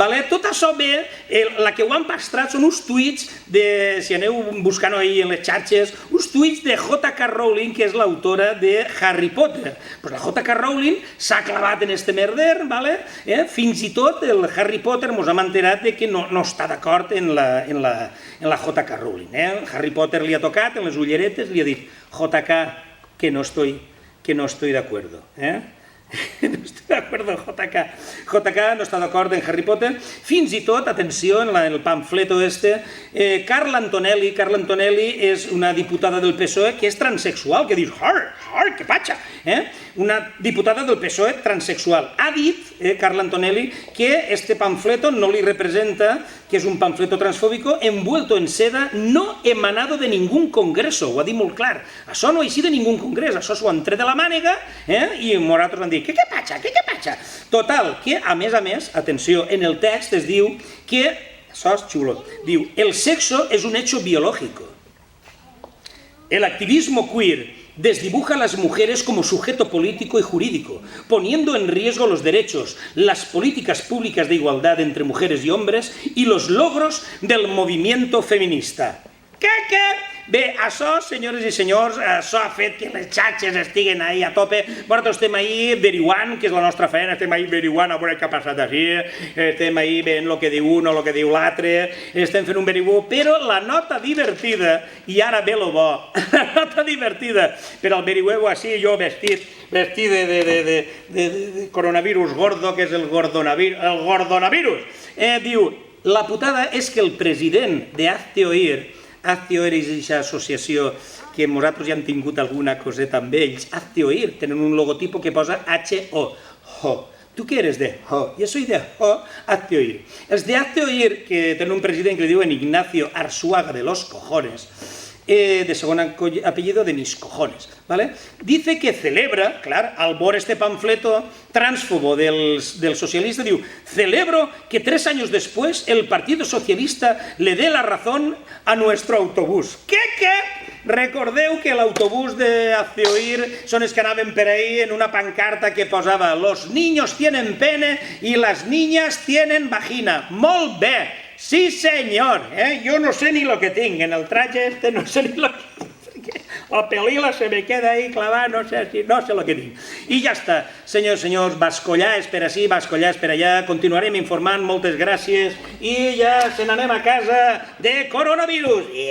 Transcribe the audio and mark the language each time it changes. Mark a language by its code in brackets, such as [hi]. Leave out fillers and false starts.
[ca] Tot això bé, la que ho han pastrat són uns tuits, si aneu buscant ahir en les xarxes, uns tuits de J.K. Rowling, que és l'autora de Harry Potter. La J.K. Rowling s'ha clavat en este merder, fins i tot el Harry Potter ens hem enterat que no està d'acord en la J.K. Rowling. Harry Potter li ha tocat en les ulleretes, li ha dit JK, [es] que no estoy de acuerdo. No estoy de acuerdo, JK. [ca] JK no està d'acord en Harry Potter. Fins i tot, atenció, en el pamfleto Carla Antonelli és una diputada del PSOE que és transexual, que dius, que patxa! Una diputada del PSOE transexual. Ha dit, Carla Antonelli, que este pamfleto no li representa, que és un [es] pamfleto transfóbico envuelto en seda, no emanado de ningún congreso. [ca] Ho ha dit molt clar. Això no ha eixit de ningún congrés, això s'ho han tret de la mànega i nosaltres van dir, què patxa? Total, que a més, atenció, en el text es diu que, això és xulo, diu, [es] el sexo es un hecho biológico. El activismo queer desdibuja a las mujeres como sujeto político y jurídico, poniendo en riesgo los derechos, las políticas públicas de igualdad entre mujeres y hombres y los logros del movimiento feminista. [ca] Què? Bé, això, senyores i senyors, això ha fet que les xarxes estiguen ahí a tope. Nosaltres estem ahí averiguant, que és la nostra feina, estem ahí averiguant a veure què ha passat així, estem ahí veient el que diu un o el que diu l'altre, estem fent un averiguo, però la nota divertida, i ara ve lo bo, la nota divertida, per al averigueu així, jo vestit de coronavirus gordo, que és el gordonavirus, diu, la putada és que el president de Hazte Oír és aquesta associació que nosaltres ja hem tingut alguna coseta amb ells. Hazte Oír, tenen un logotipo que posa H-O, Ho. [es] ¿Tú qué eres de Ho? Yo soy de Ho, Hazte Oír. [ca] Els de Hazte Oír, que tenen un president que li diuen Ignacio Arzuaga [es] de los cojones, [ca] de segon apellido [es] de mis cojones, dice que celebra, [ca] clar, al veure este pamfleto transfobo del socialista, diu, [es] celebro que 3 años después el Partido Socialista le dé la razón a nuestro autobús. [ca] ¿Qué? Recordeu que l'autobús de Hazte Oír són els que anaven per ahí en una pancarta que posava [es] los niños tienen pene y las niñas tienen vagina. [ca] Molt bé! Sí, senyor, jo no sé ni lo que tinc, en el traje este no sé ni lo que tinc, [es] la pelila se me queda ahí clavada, [ca] no sé lo que tinc. I ja està, senyors, Bascollà és per ací, Bascollà és per allà, continuarem informant, moltes gràcies, i ja se n'anem a casa de coronavirus.